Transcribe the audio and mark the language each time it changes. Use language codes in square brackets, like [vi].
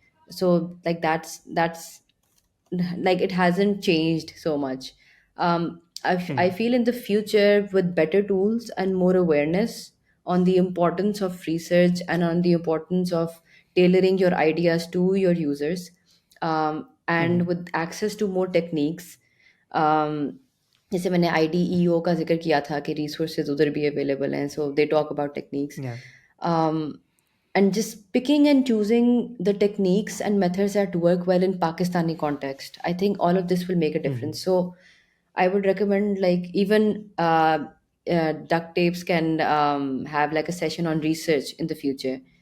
[en] So like that's like it hasn't changed so much. I Hmm. feel in the future with better tools and more awareness on the importance of research and on the importance of tailoring your ideas to your users, Hmm. and with access to more techniques. [hi] जैसे मैंने IDEO का जिक्र किया था कि resources उधर भी available हैं, [en] So they talk about techniques. Yeah. And just picking and choosing the techniques and methods that work well in Pakistani context, I think all of this will make a Hmm. difference. So I would recommend like even duct tapes can have like a session on research in the future,